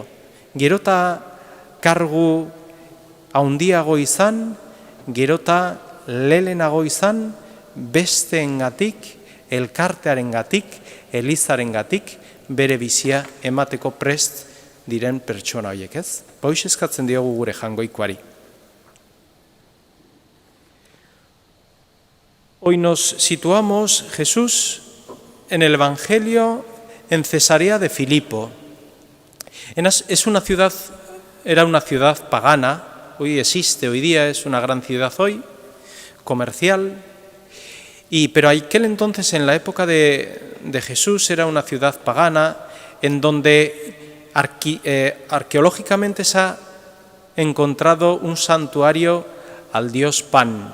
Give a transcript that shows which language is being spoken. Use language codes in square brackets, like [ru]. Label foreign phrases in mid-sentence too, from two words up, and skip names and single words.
[eu] Gero eta kargu handiago izan, gero eta lelenago izan, besteengatik, elkartearengatik, Elizarengatik, bere bizia emateko prest diren pertsona horiek, ez? Hoiz eskatzen diogu gure jangoikoari. [es] Hoy nos situamos, Jesús, en el Evangelio en Cesarea de Filipo. Era una ciudad pagana, hoy existe, hoy día es una gran ciudad hoy, comercial, pero aquel entonces, en la época de Jesús, era una ciudad pagana en donde arqueológicamente se ha encontrado un santuario al dios Pan.